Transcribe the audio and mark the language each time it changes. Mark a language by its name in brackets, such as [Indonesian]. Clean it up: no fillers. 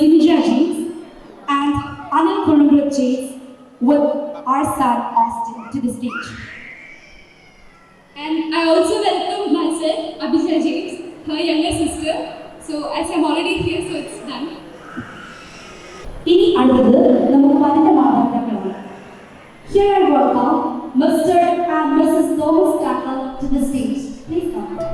[English] Imija James, and Anil Goldberg James with our son Austin to the stage. And I also welcome myself, Abhijay James, her younger sister. So as I'm already here, so it's done. [Malayalam] ഇനി അടുത്തത് നമുക്ക് വരന്റെ മാതാപിതാക്കളാണ്. [English] Here I welcome Mr. and Mrs. Thomas Tackle to the stage. Please come.